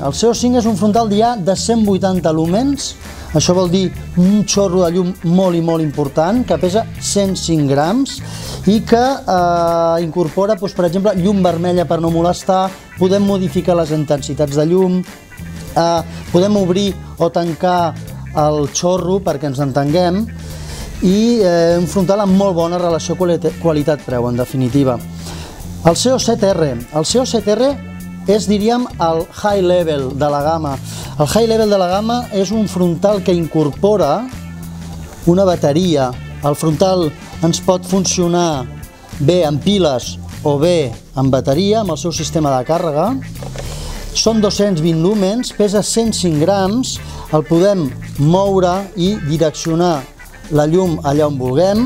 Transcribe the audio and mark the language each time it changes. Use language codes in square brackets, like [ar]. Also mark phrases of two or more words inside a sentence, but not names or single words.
[ca] El SEO5 és un frontal ja de 180 lúmens. Això vol dir un xorro de llum molt i molt important, que pesa 105 grams i que incorpora, per exemple, llum vermella per no molestar, podem modificar les intensitats de llum, podem obrir o tancar el xorro perquè ens entenguem, i un frontal amb molt bona relació qualitat-preu, en definitiva. El SEO7R. El SEO7R és, diríem, el [en] high level [ca] de la gamma. El [en] high level [ca] de la gamma és un frontal que incorpora una bateria. El frontal ens pot funcionar bé amb piles o bé amb bateria, amb el seu sistema de càrrega. Són 220 lúmens, pesa 105 grams, el podem moure i direccionar la llum allà on vulguem.